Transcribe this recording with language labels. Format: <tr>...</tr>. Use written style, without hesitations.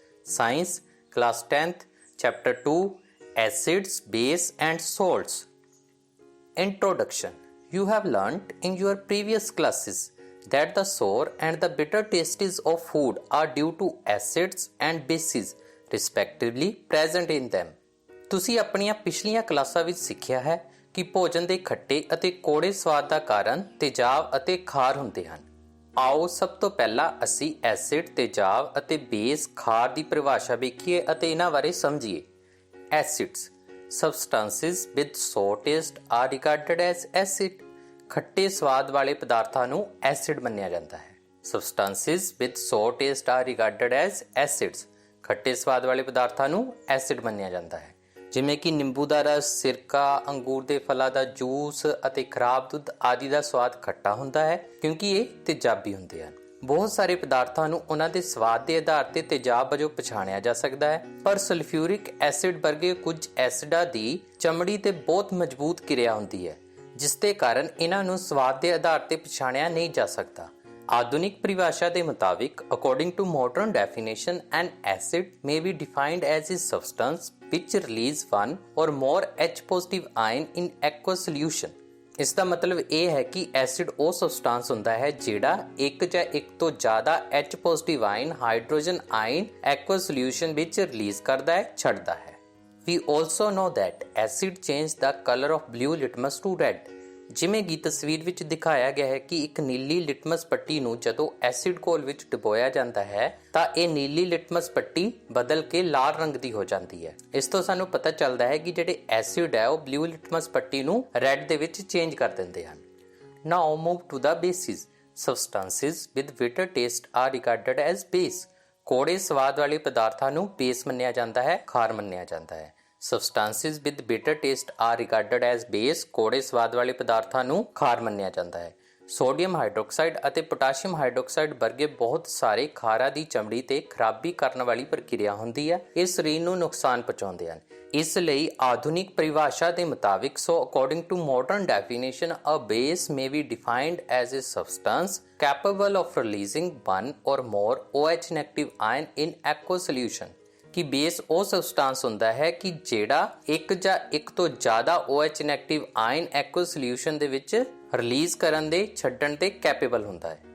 <en>Science, class 10th, chapter 2, Acids, Base and Salts. Introduction. You have learnt in your previous classes that the sour and the bitter tastes of food are due to acids and bases respectively present in them.</en> <pa>ਤੁਸੀਂ ਆਪਣੀਆਂ ਪਿਛਲੀਆਂ ਕਲਾਸਾਂ ਵਿੱਚ ਸਿੱਖਿਆ ਹੈ ਕਿ ਭੋਜਨ ਦੇ ਖੱਟੇ ਅਤੇ ਕੌੜੇ ਸਵਾਦ ਦਾ ਕਾਰਨ ਤੇਜ਼ਾਬ ਅਤੇ ਖਾਰ ਹੁੰਦੇ ਹਨ। ਆਓ ਸਭ ਤੋਂ ਪਹਿਲਾਂ ਅਸੀਂ ਐਸਿਡ, ਤੇਜ਼ਾਬ ਅਤੇ ਬੇਸ ਖਾਰ ਦੀ ਪਰਿਭਾਸ਼ਾ ਵੇਖੀਏ ਅਤੇ ਇਹਨਾਂ ਬਾਰੇ ਸਮਝੀਏ।</pa> <en>Acids substances with sour taste are regarded as acid.</en> <pa>ਖੱਟੇ ਸਵਾਦ ਵਾਲੇ ਪਦਾਰਥਾਂ ਨੂੰ ਐਸਿਡ ਮੰਨਿਆ ਜਾਂਦਾ ਹੈ।</pa> <en>substances with sour taste are regarded as acids.</en> <pa>ਖੱਟੇ ਸਵਾਦ ਵਾਲੇ ਪਦਾਰਥਾਂ ਨੂੰ ਐਸਿਡ ਮੰਨਿਆ ਜਾਂਦਾ ਹੈ, ਜਿਵੇਂ ਕਿ ਨਿੰਬੂ ਦਾ ਰਸ, ਸਿਰਕਾ, ਅੰਗੂਰ ਦੇ ਫਲਾਂ ਦਾ ਜੂਸ ਅਤੇ ਖਰਾਬ ਦੁੱਧ ਆਦਿ ਦਾ ਸਵਾਦ ਖੱਟਾ ਹੁੰਦਾ ਹੈ ਕਿਉਂਕਿ ਇਹ ਤੇਜ਼ਾਬੀ ਹੁੰਦੇ ਹਨ। ਬਹੁਤ ਸਾਰੇ ਪਦਾਰਥਾਂ ਨੂੰ ਉਹਨਾਂ ਦੇ ਸਵਾਦ ਦੇ ਆਧਾਰ ਤੇ ਤੇਜ਼ਾਬ ਵਜੋਂ ਪਛਾਣਿਆ ਜਾ ਸਕਦਾ ਹੈ, ਪਰ ਸਲਫਿਊਰਿਕ ਐਸਿਡ ਵਰਗੇ ਕੁਝ ਐਸਿਡਾਂ ਦੀ ਚਮੜੀ ਤੇ ਬਹੁਤ ਮਜ਼ਬੂਤ ਕਿਰਿਆ ਹੁੰਦੀ ਹੈ, ਜਿਸ ਦੇ ਕਾਰਨ ਇਹਨਾਂ ਨੂੰ ਸਵਾਦ ਦੇ ਆਧਾਰ ਤੇ ਪਛਾਣਿਆ ਨਹੀਂ ਜਾ ਸਕਦਾ। ਆਧੁਨਿਕ ਪਰਿਭਾਸ਼ਾ ਦੇ ਮੁਤਾਬਿਕ,</pa> <en>according to modern definition, an acid may be defined as a substance which release one or more H positive ion in aqueous solution.</en> <pa>ਇਸ ਦਾ ਮਤਲਬ ਇਹ ਹੈ ਕਿ ਐਸਿਡ ਉਹ ਸਬਸਟੈਂਸ ਹੁੰਦਾ ਹੈ ਜਿਹੜਾ ਇੱਕ ਜਾਂ ਇੱਕ ਤੋਂ ਜ਼ਿਆਦਾ H positive ion hydrogen ion aqueous solution ਵਿੱਚ ਰਿਲੀਜ਼ ਕਰਦਾ ਹੈ, ਛੱਡਦਾ ਹੈ।</pa> <en>We also know that acid change the color of blue litmus to red.</en> <pa>ਜਿਵੇਂ ਕਿ ਤਸਵੀਰ ਵਿੱਚ ਦਿਖਾਇਆ ਗਿਆ ਹੈ ਕਿ ਇੱਕ ਨੀਲੀ ਲਿਟਮਸ ਪੱਟੀ ਨੂੰ ਜਦੋਂ ਐਸਿਡ ਘੋਲ ਵਿੱਚ ਡੁਬੋਇਆ ਜਾਂਦਾ ਹੈ ਤਾਂ ਇਹ ਨੀਲੀ ਲਿਟਮਸ ਪੱਟੀ ਬਦਲ ਕੇ ਲਾਲ ਰੰਗ ਦੀ ਹੋ ਜਾਂਦੀ ਹੈ। ਇਸ ਤੋਂ ਸਾਨੂੰ ਪਤਾ ਚੱਲਦਾ ਹੈ ਕਿ ਜਿਹੜੇ ਐਸਿਡ ਹੈ ਉਹ ਬਲੂ ਲਿਟਮਸ ਪੱਟੀ ਨੂੰ ਰੈੱਡ ਦੇ ਵਿੱਚ ਚੇਂਜ ਕਰ ਦਿੰਦੇ ਹਨ।</pa> <en>Now move to the basis. Substances with bitter taste are regarded as base.</en> <pa>ਕੌੜੇ ਸਵਾਦ ਵਾਲੇ ਪਦਾਰਥਾਂ ਨੂੰ ਬੇਸ ਮੰਨਿਆ ਜਾਂਦਾ ਹੈ, ਖਾਰ ਮੰਨਿਆ ਜਾਂਦਾ ਹੈ।</pa> <en>Substances with bitter taste are regarded as base.</en> <pa>ਕੌੜੇ ਸਵਾਦ ਵਾਲੇ ਪਦਾਰਥਾਂ ਨੂੰ ਖਾਰ ਮੰਨਿਆ ਜਾਂਦਾ ਹੈ। ਸੋਡੀਅਮ ਹਾਈਡਰੋਕਸਾਈਡ ਅਤੇ ਪੋਟਾਸ਼ੀਅਮ ਹਾਈਡਰੋਕਸਾਈਡ ਵਰਗੇ ਬਹੁਤ ਸਾਰੇ ਖਾਰਾਂ ਦੀ ਚਮੜੀ ਤੇ ਖਰਾਬੀ ਕਰਨ ਵਾਲੀ ਪ੍ਰਕਿਰਿਆ ਹੁੰਦੀ ਹੈ। ਇਹ ਸਰੀਰ ਨੂੰ ਨੁਕਸਾਨ ਪਹੁੰਚਾਉਂਦੇ ਹਨ। ਇਸ ਲਈ ਆਧੁਨਿਕ ਪਰਿਭਾਸ਼ਾ ਦੇ ਮੁਤਾਬਿਕ,</pa> <en>according to modern definition, a base may be defined as a substance capable of releasing one or more OH negative ion in aqueous solution.</en> <pa>ਕਿ ਬੇਸ ਉਹ ਸਬਸਟੈਂਸ ਹੁੰਦਾ ਹੈ ਕਿ ਜਿਹੜਾ ਇੱਕ ਜਾਂ ਇੱਕ ਤੋਂ ਜ਼ਿਆਦਾ OH ਨੈਗੇਟਿਵ ਆਇਨ ਐਕੁਅਸ ਸੋਲਿਊਸ਼ਨ ਦੇ ਵਿੱਚ ਰਿਲੀਜ਼ ਕਰਨ ਦੇ ਛੱਡਣ ਦੇ ਕੈਪੇਬਲ ਹੁੰਦਾ ਹੈ।</pa>